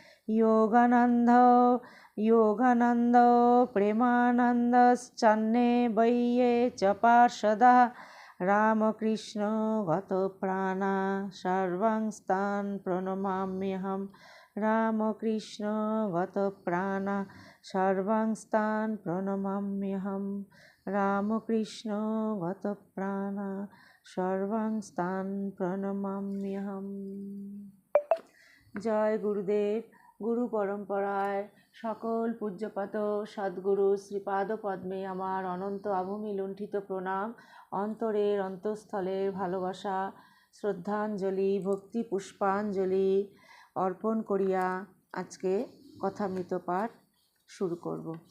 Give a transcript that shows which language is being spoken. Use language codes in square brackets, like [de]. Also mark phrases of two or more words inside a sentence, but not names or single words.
[sa] योगानन्द प्रेमानन्दश्चन्ने वै च पार्षदः रामकृष्ण गतप्राणा सर्वांस्तान् प्रणमाम्यहम्। रामकृष्ण गतप्राणा सर्वांस्तान् प्रणमाम्यहम्। रामकृष्ण गतप्राणा सर्वांस्तान् प्रणमाम्यहम्। [bn] জয় গুরুদেব। গুরু পরম্পরায় সকল পূজ্যপাত সদ্গুরু শ্রীপাদ পদ্মে আমার অনন্ত আভূমি লুণ্ঠিত প্রণাম, অন্তরের অন্তঃস্থলের ভালোবাসা, শ্রদ্ধাঞ্জলি, ভক্তি পুষ্পাঞ্জলি অর্পণ করিয়া আজকে কথামৃত পাঠ শুরু করব।